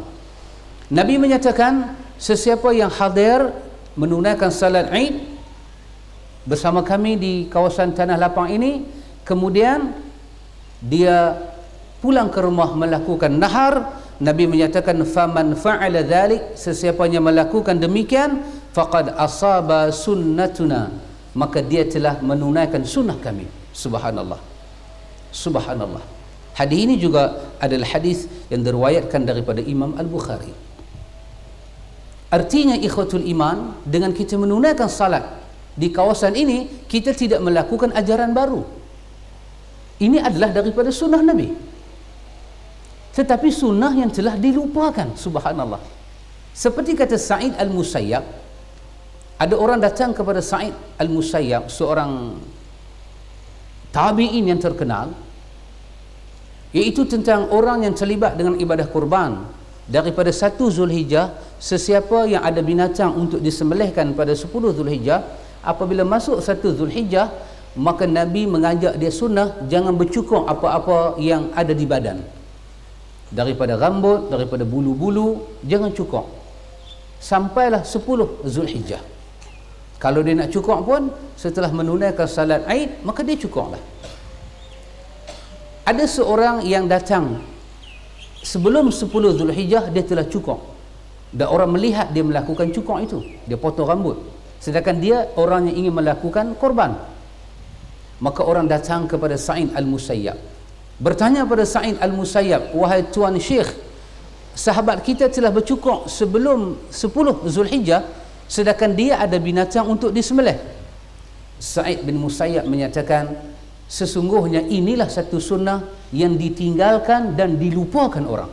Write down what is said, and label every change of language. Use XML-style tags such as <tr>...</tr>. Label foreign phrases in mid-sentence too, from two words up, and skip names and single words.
<ms>Nabi menyatakan sesiapa yang hadir menunaikan salat Aid bersama kami di kawasan tanah lapang ini, kemudian dia pulang ke rumah melakukan nahar, Nabi menyatakan</ms> <ar>فمن فعل ذلك,</ar> <ms>sesiapa yang melakukan demikian,</ms> <ar>فقد أصاب سنتنا,</ar> <ms>maka dia telah menunaikan sunnah kami. Subhanallah, subhanallah. Hadis ini juga adalah hadis yang diriwayatkan daripada Imam Al-Bukhari. Artinya</ms> <ar>إخوة الإيمان,</ar> <ms>dengan kita menunaikan salat di kawasan ini, kita tidak melakukan ajaran baru. Ini adalah daripada sunnah Nabi, tetapi sunnah yang telah dilupakan. Subhanallah. Seperti kata Sa'id Al-Musayyab, ada orang datang kepada Sa'id Al-Musayyab, seorang tabi'in yang terkenal, iaitu tentang orang yang terlibat dengan ibadah kurban. Daripada 1 Zulhijjah, sesiapa yang ada binatang untuk disembelihkan pada 10 Zulhijjah, apabila masuk 1 Zulhijjah, maka Nabi mengajak dia sunnah jangan bercukur apa-apa yang ada di badan, daripada rambut, daripada bulu-bulu, jangan cukur sampailah 10 Zulhijjah. Kalau dia nak cukur pun setelah menunaikan salat Aid, maka dia cukurlah. Ada seorang yang datang sebelum 10 Zulhijjah, dia telah cukur, dan orang melihat dia melakukan cukur itu, dia potong rambut, sedangkan dia orang yang ingin melakukan korban. Maka orang datang kepada Sa'id Al-Musayyab, bertanya pada Sa'id Al-Musayyab, wahai Tuan Syekh, sahabat kita telah bercukur sebelum 10 Zulhijjah, sedangkan dia ada binatang untuk disembelih. Sa'id bin Musayyab menyatakan, sesungguhnya inilah satu sunnah yang ditinggalkan dan dilupakan orang.</ms>